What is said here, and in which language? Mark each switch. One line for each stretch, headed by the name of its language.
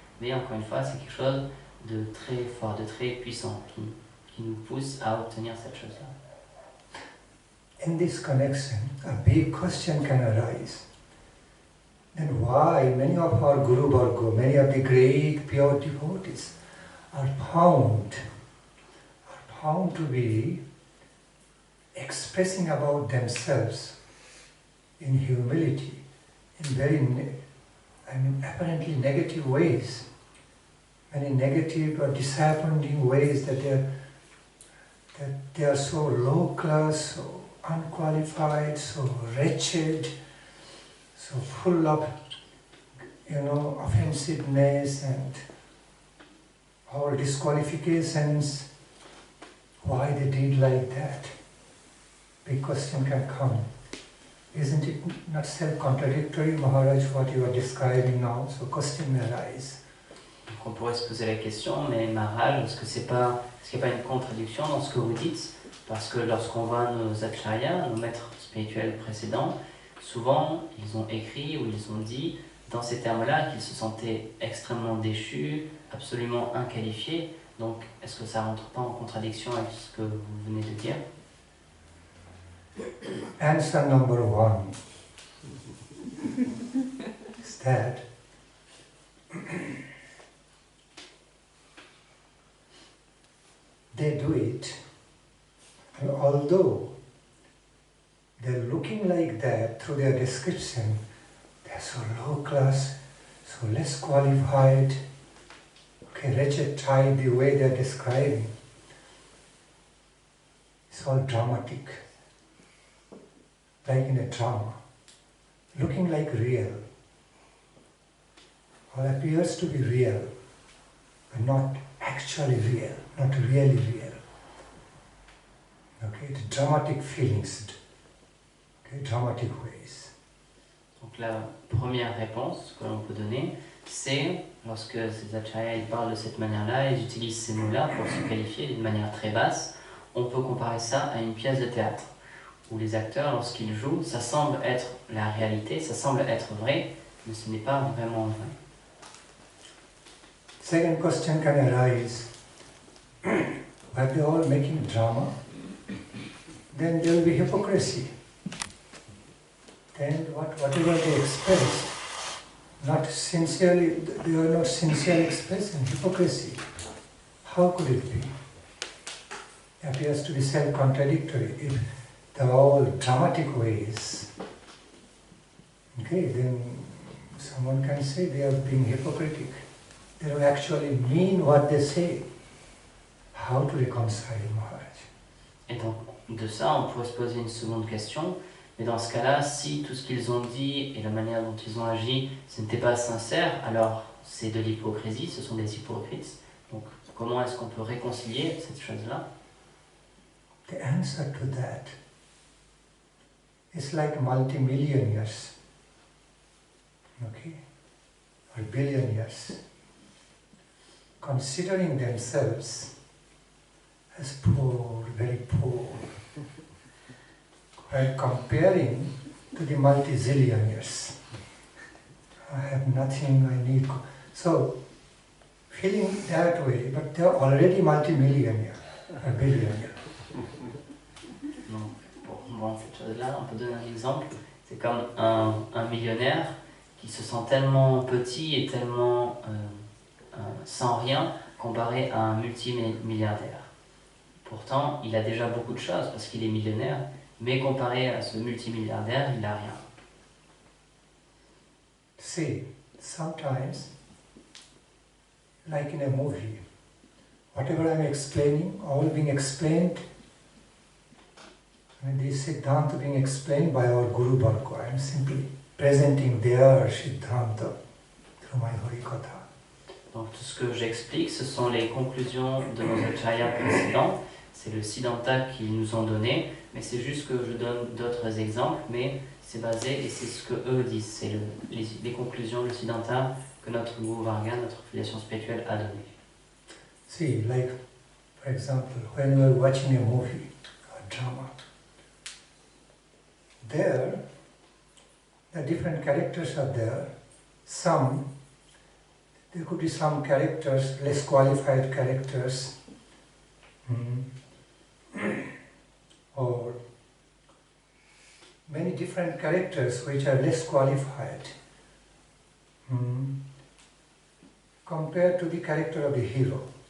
French: Mais encore une fois, c'est quelque chose de très fort, de très puissant, qui nous pousse à obtenir cette chose-là.
English: In this connection, a big question can arise. Then why many of our Guru Varga, many of the great pure devotees are found to be expressing about themselves in humility, in very, apparently negative ways, many negative or disappointing ways that they are so low class, so unqualified, so wretched, so full of, offensiveness and all disqualifications. Why they did like that? Big question can come. Isn't it not self-contradictory, Maharaj, what you are describing now? So question may arise.
French: Donc on pourrait se poser la question, mais Maharaj, est-ce qu'il n'y a pas une contradiction dans ce que vous dites? Parce que lorsqu'on voit nos acharyas, nos maîtres spirituels précédents, souvent ils ont écrit ou ils ont dit dans ces termes-là qu'ils se sentaient extrêmement déchus, absolument inqualifiés. Donc est-ce que ça ne rentre pas en contradiction avec ce que vous venez de dire?
English: Answer number one is that they do it, and although they're looking like that through their description, they're so low class, so less qualified, okay, wretched type, the way they're describing. It's all dramatic, like in a drama, looking like real. All appears to be real, but not actually real, not really real. Okay, the dramatic feelings, okay, dramatic ways.
French: Donc la première réponse que l'on peut donner, c'est lorsque ces acharyas ils parlent de cette manière-là, ils utilisent ces mots-là pour se qualifier d'une manière très basse. On peut comparer ça à une pièce de théâtre, où les acteurs, lorsqu'ils jouent, ça semble être la réalité, ça semble être vrai, mais ce n'est pas vraiment vrai.
English: Second question can arise, are they all making drama? Then there will be hypocrisy. Then whatever they express, not sincerely, they are not sincerely expressing hypocrisy. How could it be? It appears to be self-contradictory. If they're all dramatic ways, okay, then someone can say they are being hypocritic. They don't actually mean what they say. How to reconcile, Maharaj?
French: Et donc, de ça, on pourrait se poser une seconde question. Mais dans ce cas-là, si tout ce qu'ils ont dit et la manière dont ils ont agi, ce n'était pas sincère, alors c'est de l'hypocrisie, ce sont des hypocrites. Donc, comment est-ce qu'on peut réconcilier cette chose-là?
English: The answer to that is like multimillionaires, okay, or billionaires, considering themselves as poor, very poor, and comparing to the multi-zillionaires. I have nothing, I need. So, feeling that way, but they are already multi-millionaire, or billionaire.
French: Bon, cette chose-là, on peut donner un exemple. C'est comme un millionnaire qui se sent tellement petit et tellement sans rien comparé à un multimilliardaire. Pourtant, il a déjà beaucoup de choses parce qu'il est millionnaire, mais comparé à ce multimilliardaire, il n'a rien.
English: See, sometimes, like in a movie, whatever I'm explaining, all being explained, and this Siddhanta being explained by our Guru Varga. I am simply presenting their Siddhanta through my Harikatha.
French: Donc tout ce que j'explique, ce sont les conclusions de nos acharyas précédents. C'est le Siddhanta qu'ils nous ont donné, mais c'est juste que je donne d'autres exemples, mais c'est basé et c'est ce que eux disent. C'est les conclusions, le Siddhanta que notre Guru Varga, notre filiation spirituelle a donné.
English: See, like, for example, when we are watching a movie or drama, there, the different characters are there. There could be some characters, less qualified characters, or many different characters which are less qualified compared to the character of the hero.